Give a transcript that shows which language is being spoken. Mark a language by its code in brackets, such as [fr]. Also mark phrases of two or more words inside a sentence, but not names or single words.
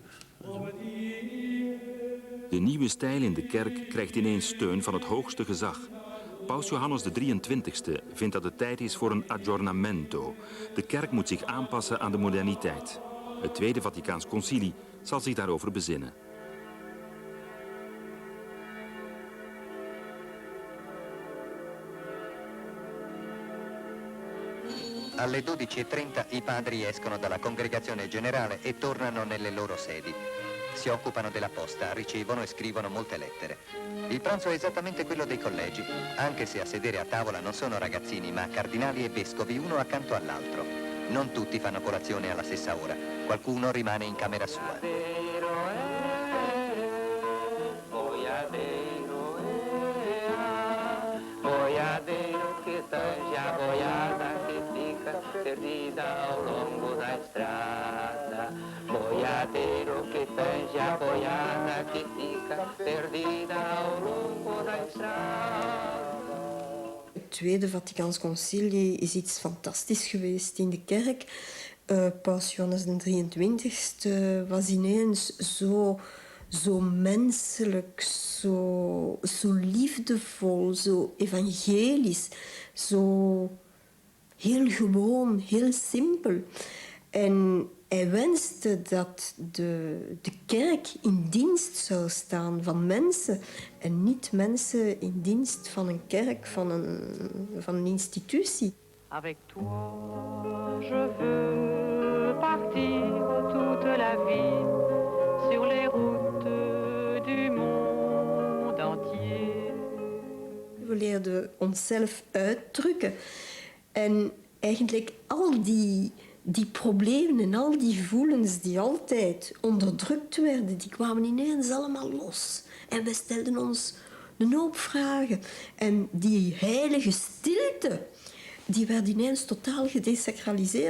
[nl] De nieuwe stijl in de kerk krijgt ineens steun van het hoogste gezag. Paus Johannes XXIII vindt dat het tijd is voor een aggiornamento. De kerk moet zich aanpassen aan de moderniteit. Het Tweede Vaticaans Concilie zal zich daarover bezinnen. [it] Alle 12:30 i padri escono dalla congregazione generale e tornano nelle loro sedi. Si occupano della posta, ricevono e scrivono molte lettere. Il pranzo è esattamente quello dei collegi, anche se a sedere a tavola non sono ragazzini, ma cardinali e vescovi, uno accanto all'altro. Non tutti fanno colazione alla stessa ora, qualcuno rimane in camera sua. [pt] Perdida ao longo da estrada, boiadeiro que tange a boiada que fica perdida ao longo da estrada. [nl] Het Tweede Vaticaans Concilie is iets fantastisch geweest in de kerk. Paus Johannes XXIII was ineens zo menselijk, zo liefdevol, zo evangelisch, zo heel gewoon, heel simpel. En hij wenste dat de kerk in dienst zou staan van mensen en niet mensen in dienst van een kerk, van een institutie. [fr] Avec toi, je veux partir toute la vie sur les routes du monde entier. [nl] We leerden onszelf uitdrukken. En eigenlijk al die problemen en al die gevoelens die altijd onderdrukt werden, die kwamen ineens allemaal los. En we stelden ons een hoop vragen. En die heilige stilte, die werd ineens totaal gedesacraliseerd.